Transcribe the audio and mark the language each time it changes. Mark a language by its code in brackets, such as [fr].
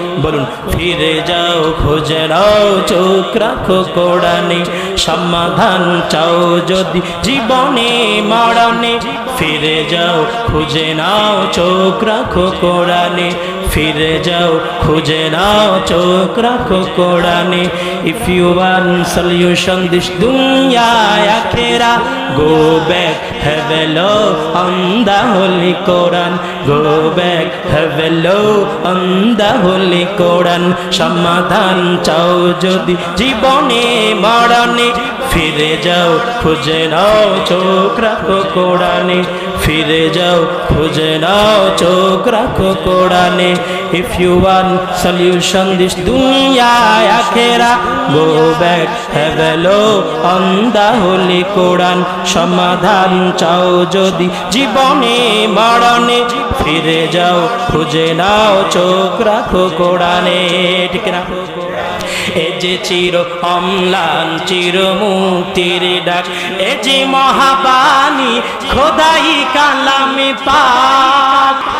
[bn] বলুন, ফিরে যাও খুঁজে নাও চোখ রাখো কোরআনে। সমাধান চাও যদি জীবনে মরণে, ফিরে যাও খুঁজে নাও চোখ রাখো কোরআনে। ফিরে যাও খুঁজে নাও চোখ রাখো কোরআনে। [en] If you want solution this dunya akhirah, go back, have a look on the Holy Quran. Go back, have a look on the Holy Quran. [bn] সমাধান চাও যদি জীবনে মরণে, ফিরে যাও খুঁজে নাও চোখ রাখো কোরআনে। ফিরে যাও খুঁজে নাও চোখ রাখো কোরআনে। [en] If you want solution this dunya akhirah, go back, have a look on the Holy Quran. [bn] সমাধান চাও যদি জীবনে মরণে, ফিরে যাও খুঁজে নাও চোখ রাখো কোরআনে, ঠিক না? এ যে চির অম্লান চির মুক্তির ডাক, এ যে মহাবাণী খোদাই কালামে পাক।